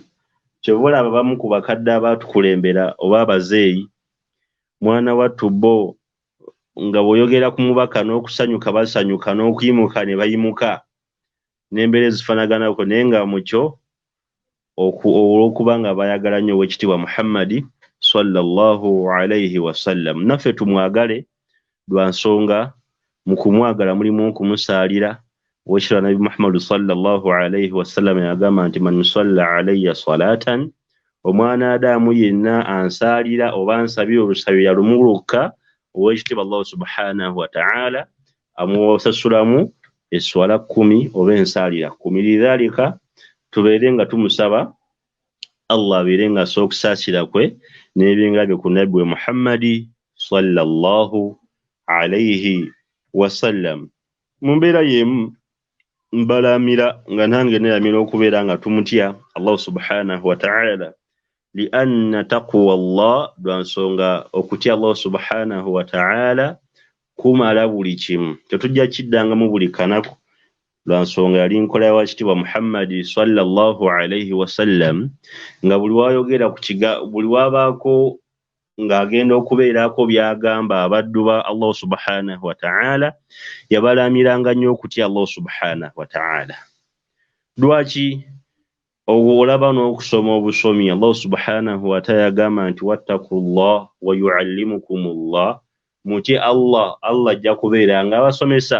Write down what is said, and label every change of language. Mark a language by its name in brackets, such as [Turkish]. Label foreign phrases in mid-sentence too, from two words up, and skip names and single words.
[Ganda] Kyova olaba abamu ku bakadde abaatukulembera oba abazeeyi, mwana wattu bo nga bw'oyogera ku mubaka n'okusanyuka basanyuka, n'okuyimuka ne bayimuka, n'embeera ezifaanaganako, naye nga mukyo olw'okuba nga bayagala nnyo ow'ekitiibwa Muhammadi [Arabic] sallallahu alayhi wasallam. [Ganda] Naffe tumwagale lwa nsonga mu kumwagala mulimu okumusaalira. Owekitiibwa Nabi Muhammad [Arabic] sallallahu alayhi wasallam [Ganda] yagamba nti [Arabic] man salla alayya salatan, [Ganda] omwana Adaamu yenna ansaalira oba ansabira olusabiro yalumu lwokka, owekitiibwa [Arabic] Allah subhanahu wa ta'ala [Ganda] amusasulamu eswala 10 oba ensaalira 10. Lidhalika tubeere nga tumusaba Allah abeere nga assa okusaasira kwe n'ebyenga bye ku Nabbi we Muhammadi [Arabic] sallallahu alayhi wasallam. [Ganda] Mu mbeera y'emu mbalamira nga nange neeramira okubeera nga tumutya [Arabic] Allah subhanahu wa ta'ala, li anna taqwa Allah, [Ganda] lwa nsonga okutya [Arabic] Allah subhanahu wa ta'ala [Ganda] kumala buli kimu. Tetujja kiddangamu buli kanaku, lwa nsonga yali nkola ya wakitiibwa Muhammadi [Arabic] sallallahu alayhi wasallam, [Ganda] nga buli wayogera buli wabaako ng'agenda okubeerako by'agamba abaddu ba [Arabic] Allah subhanahu wa ta'ala, [Ganda] yabalamiranga nnyo okutya [Arabic] Allah subhanahu wa ta'ala. [Ganda] Lwaki? olaba n'okusoma obusomi [Arabic] Allah subhanahu wa ta'ala [Ganda] yagamba nti [Arabic] wattaqullah wa yuallimukumullah, [Ganda] mutye Allah ajja kubeera nga abasomesa.